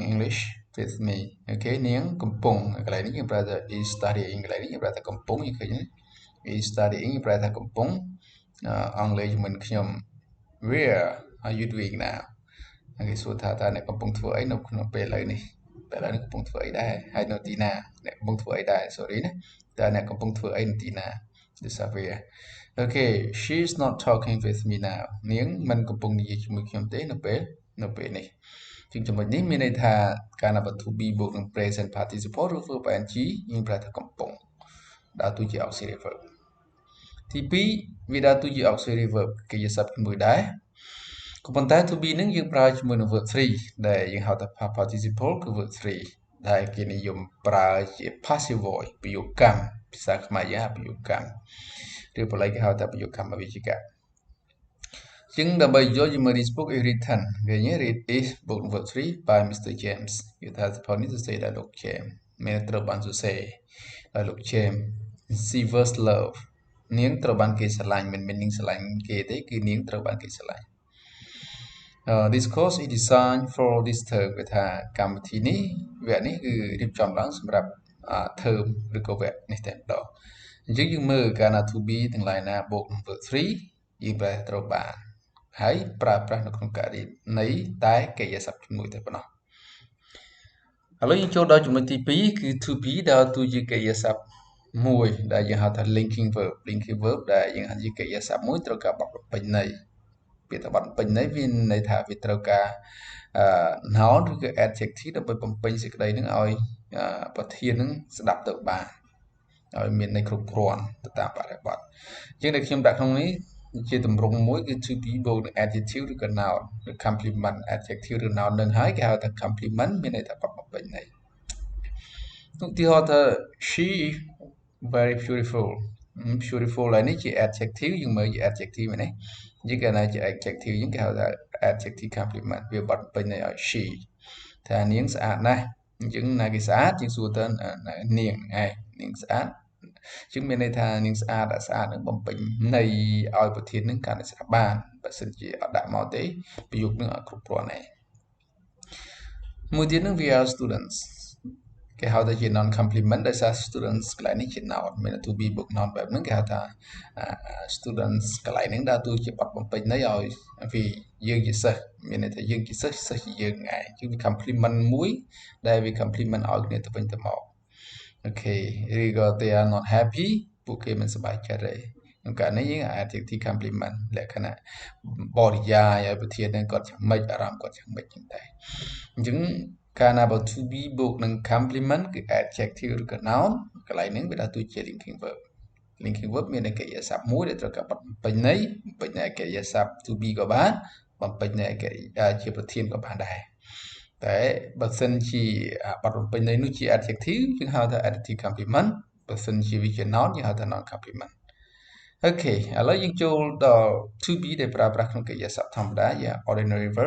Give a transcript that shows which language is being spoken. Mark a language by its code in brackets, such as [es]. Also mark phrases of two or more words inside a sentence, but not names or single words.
[en] English with me [km] អូខេនាងកំពុងកន្លែងនេះយើងប្រើថា [en] is studying [km] កន្លែងនេះយើងប្រើថាកំពុងយើងឃើញ [en] is studying [km] ប្រែថាកំពុងអង់គ្លេសជាមួយនឹងខ្ញុំ [en] where are you doing now [km] គេសួរថាតើអ្នកកំពុងធ្វើអីនៅក្នុងពេលឥឡូវនេះពេលឥឡូវនេះកំពុងធ្វើអីដែរហើយនៅ ទីណាអ្នកកំពុងធ្វើអីដែរ sorry ណាតើអ្នកកំពុងធ្វើអីនៅទីណា [en] this is where okay she is not talking with me now [km] នាងមិនកំពុងនិយាយជាមួយខ្ញុំទេនៅពេលនេះជាងចំណុចនេះមានន័យថាការ ណាបើ [en] to be [km] បូកនឹង [en] present participle [km] ឬ [en] verb ing [km] យើងប្រើថាកំពុងដើរតួជា [en] auxiliary verb [km] ទី2វាដើរតួជា [en] auxiliary verb [km] កិរិយាសព្ទជាមួយដែរក៏ប៉ុន្តែ to be នឹងយើងប្រើជាមួយនឹង verb 3ដែលយើងហៅថា [en] past participle [km] គឺ verb 3ដែលគេនិយមប្រើជា [en] passive voice [km] ប្រយោគកម្មភាសាខ្មែរយើងហៅប្រយោគកម្មឬបល័យគេហៅថាប្រយោគកម្មអវិជ្ជកជាងដើម្បីយកជាមើល [en] this book is written [km] គេនិយាយ [en] read is [km] បូកនឹង verb 3 [en] by Mr James [km] គឺថាសភៅនេះសរសេរដោយលោក James មានត្រូវបានសរសេរដោយលោក James [en] she was love [km] នាងត្រូវបានគេស្រឡាញ់មិនមែននាងស្រឡាញ់គេទេគឺនាងត្រូវបានគេស្រឡាញ់ [en] this course is designed for this term [km] គឺថាកម្មវិធីនេះវគ្គនេះគឺរៀបចំឡើងសម្រាប់ term ឬក៏វគ្គនេះតែម្ដងអញ្ចឹងយើងមើលកាលណា [en] to be [km] ទាំងឡាយណាបូកនឹង verb 3យើងប្រែត្រូវបានហើយប្រើប្រាស់នៅក្នុងករណីតែកិរិយាសព្ទជំនួយតែប៉ុណ្ណោះឥឡូវយើងចូលដល់ ចំណុចទី2គឺ [en] to be [km] ដើរតួជាកិរិយាសព្ទមួយដែលយើងហៅថា [en] linking verb [km] ដែលយើងហៅជាកិរិយាសព្ទមួយត្រូវការបត់បំពេញន័យពាក្យថាបត់បំពេញន័យវាន័យថាវាត្រូវការnoun ឬក៏ adjective ដើម្បីបំពេញសេច ក្តីនឹងឲ្យប្រធាននឹងស្ដាប់ទៅបានឲ្យមានន័យគ្រប់គ្រាន់ទៅតាមបរិបទជាងដែលខ្ញុំដាក់ក្នុងនេះជាទម្រង់មួយគឺ [en] to be [km] បូក នឹង adjective ឬក៏ noun ឬ [en] complement adjective [km] ឬ noun នឹងហើយគេហៅថា complement មានន័យថាបត់បំពេញន័យឧទាហរណ៍ថា [en] she very beautiful [km] beautiful ឡើយនេះជា adjective យើងមើលជា adjective នេះយើងគេណាជា adjective យើងគេហៅថា [en] adjective complement [km] វាបត់ ពេញន័យឲ្យ she ថានាងស្អាតណាស់អញ្ចឹងណាគេស្អាតយើងសួរទៅនាងឯងនាងស្អាតជាងមានន័យថានាងស្អាតនឹងបំពេញន័យឲ្យប្រធាននឹងកាន់តែស្ដាប់បានបើសិនជាអត់ដាក់មកទេប្រយោគនឹងអត់គ្រប់គ្រាន់ទេមួយទៀតនឹងវា students គេហៅថាជា [en] non complement [km] ដោយសារ students កន្លែងនេះជា noun មាន [en] to be [km] បូក noun បែបហ្នឹងគេហៅថា students កន្លែងហ្នឹងដើរតួជាបទបំពេញន័យឲ្យវាយើងជាសិស្សមានន័យថាយើងជាសិស្សសិស្សជាយើងឯងជា ង complement មួយដែលវា complement ឲ្យគ្នាទៅវិញទៅមកអូខេឬក៏ [en] they are not happy [km] ពួកគេមិនសប្បាយចិត្តទេក្នុងករណីយើង [en] adjective complement [km] លក្ខណៈបរិយាយឲ្យប្រធាននឹងគាត់យ៉ាងម៉េចអារម្មណ៍គាត់យ៉ាងម៉េចចឹងតែអញ្ចឹងកាលណាបើ [en] to be [km] បូកនឹង complement គឺ adjective ឬក៏ noun កន្លែងហ្នឹងវាដើរតួជា [en] linking verb linking verb [km] មានកិរិយាសព្ទ មួយដែលត្រូវការបត់បំពេញន័យបំពេញន័យកិរិយាសព្ទ [en] to be [km] ក៏បានបំពេញន័យកិរិយាជាប្រធានក៏បានដែរតែបើសិនជាបត់បំពេញន័យនោះជា adjective យើងហៅថា [en] adjective complement [km] បើសិនជាវាជា noun យើងហៅថា [en] noun complement [km] អូខេឥឡូវយើងចូលដល់ [en] to be [km] ដែលប្រើប្រាស់ក្នុងកិរិយាសព្ទធម្មតាជា [en] ordinary verb